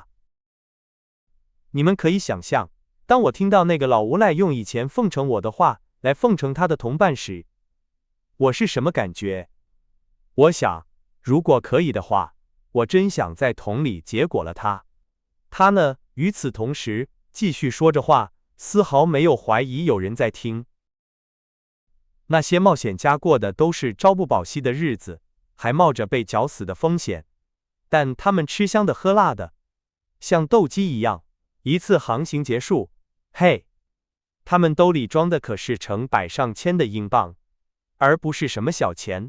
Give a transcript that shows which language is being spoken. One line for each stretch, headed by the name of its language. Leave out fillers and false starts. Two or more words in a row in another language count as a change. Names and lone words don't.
Chinese: 你們可以想象，當我聽到那個老無賴用以前奉承我的話來奉承他的同伴時，我是什麼感覺？我想，如果可以的話，我真想在桶裡結果了他。他呢，與此同時，繼續說着話，絲毫沒有懷疑有人在聽。那些冒險家過的都是朝不保夕的日子，還冒着被絞死的風險，但他們吃香的喝辣的，像鬥雞一樣。一次航行結束，嘿，他們兜裡裝的可是成百上千的英鎊，而不是什麼小錢。